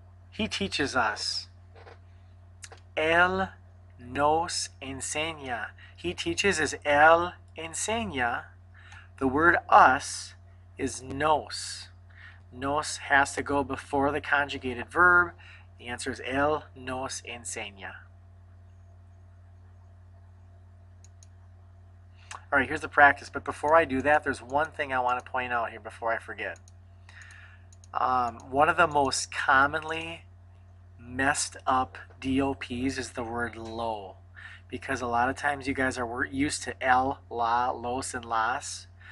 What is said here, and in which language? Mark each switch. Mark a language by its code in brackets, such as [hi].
[en] He teaches us. [es] Él nos enseña. [en] He teaches is [es] él enseña. [en] The word us is nos. Nos has to go before the conjugated verb. The answer is [es] él nos enseña. [en] All right, here's the practice. But before I do that, there's one thing I want to point out here before I forget. One of the most commonly messed up DOPs is the word lo, because a lot of times you guys are used to el, la, los, and las.